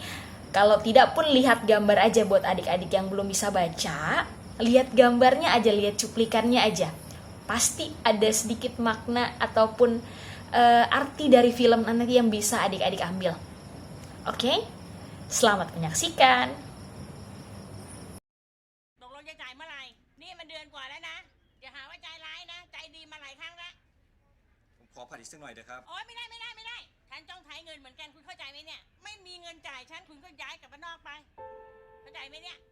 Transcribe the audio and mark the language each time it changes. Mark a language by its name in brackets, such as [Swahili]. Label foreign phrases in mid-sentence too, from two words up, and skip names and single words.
[Indonesian] Kalau tidak pun lihat gambar aja buat adik-adik yang belum bisa baca, lihat gambarnya aja, lihat cuplikannya aja. Pasti ada sedikit makna ataupun arti dari film nanti yang bisa adik-adik ambil. Oke? Selamat menyaksikan. [Thai] ตกลงจะจ่ายเมื่อไหร่นี่มันเดือนกว่าแล้วนะอย่าหาว่าใจร้ายนะใจดีมาหลายครั้งแล้ว ผมขอผัดอีกสักหน่อยเถอะครับ โอ๊ยไม่ได้ฉันต้องใช้เงินเหมือนกันคุณเข้าใจไหมเนี่ยไม่มีเงินจ่ายฉันคุณก็ย้ายกลับบ้านนอกไปเข้าใจไหมเนี่ย